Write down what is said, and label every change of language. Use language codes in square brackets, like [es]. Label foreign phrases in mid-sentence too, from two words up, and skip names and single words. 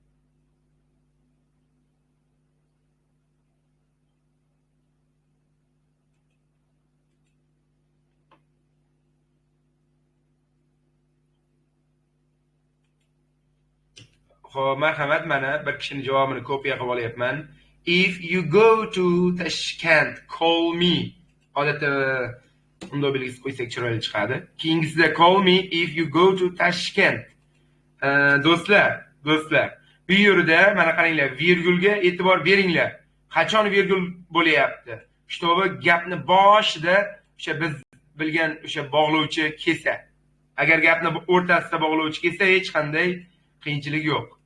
[uz] Xo'p, marhamat, mana bir kishining javobini kopiya qilib olyapman. [en] If you go to Tashkent, call me. [uz] Odatda unda belgisi qo'ysak chiroyli chiqadi. Keyingisida [en] call me if you go to Tashkent. [uz] Do'stlar, bu yerda mana qaranglar, virgulga e'tibor beringlar. Qachon virgul bo'layapti? Shtobi gapni boshida o'sha biz bilgan o'sha bog'lovchi kelsa. Agar gapni o'rtasida bog'lovchi kelsa, hech qanday qiyinchilik yo'q.